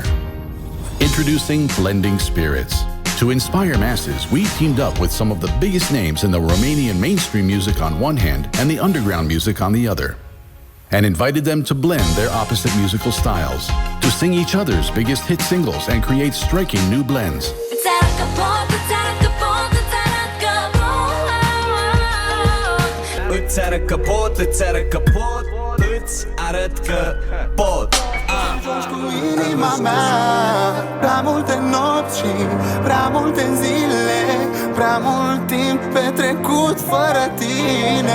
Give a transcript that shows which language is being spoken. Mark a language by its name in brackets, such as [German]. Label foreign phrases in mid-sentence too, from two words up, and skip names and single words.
[English] Introducing Blending Spirits. To inspire masses, we teamed up with some of the biggest names in the Romanian mainstream music on one hand and the underground music on the other, and invited them to blend their opposite musical styles, to sing each other's biggest hit singles and create striking new blends. [Romanian] Îți arăt că pot, îți arăt că pot, îți arăt că pot. Joci cu inima mea, prea multe nopți și prea multe zile, prea mult timp petrecut fără tine.